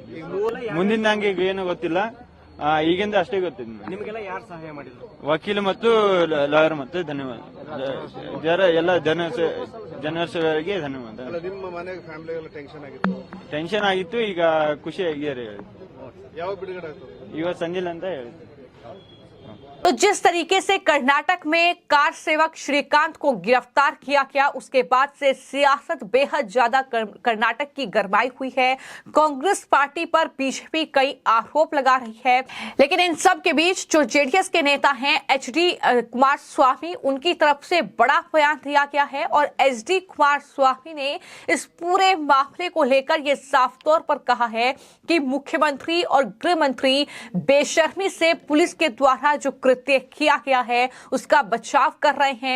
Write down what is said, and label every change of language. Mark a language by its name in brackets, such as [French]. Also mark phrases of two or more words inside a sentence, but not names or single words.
[Kannada] ಮುಂದಿನ ನಂಗೆ ಏನು ಗೊತ್ತಿಲ್ಲ, ಈಗಿಂದ ಅಷ್ಟೇ ಗೊತ್ತಿದೆ। ನಿಮಗೆಲ್ಲ ಯಾರು ಸಹಾಯ ಮಾಡಿದ್ರು? ವಕೀಲ ಮತ್ತು ಲಾಯರ್ ಮತ್ತೆ ಧನ್ಯವಾದ, ಎಲ್ಲ ಜನರಿಗೆ ಧನ್ಯವಾದ। ನಿಮ್ಮ ಮನೆಗೆ ಫ್ಯಾಮಿಲಿ ಟೆನ್ಷನ್ ಆಗಿತ್ತು, ಈಗ ಖುಷಿ ಆಗಿದ್ದಾರೆ। ಯಾವ ಬಿಡುಗಡೆ ಆಯ್ತು? ಇವತ್ತು ಸಂಜಿಲ್ ಅಂತ ಹೇಳಿದ್ರು। [Hindi] तो जिस तरीके से कर्नाटक में कार सेवक श्रीकांत को गिरफ्तार किया गया, उसके बाद से सियासत बेहद ज्यादा कर्नाटक की गरमाई हुई है। कांग्रेस पार्टी पर बीजेपी कई आरोप लगा रही है, लेकिन इन सब के बीच जो जेडीएस के नेता हैं एचडी कुमार स्वामी, उनकी तरफ से बड़ा बयान दिया गया है और एचडी कुमार स्वामी ने इस पूरे मामले को लेकर यह साफ तौर पर कहा है कि मुख्यमंत्री और गृह मंत्री बेशर्मी से पुलिस के द्वारा जो कृत्य किया गया है उसका बचाव कर रहे हैं।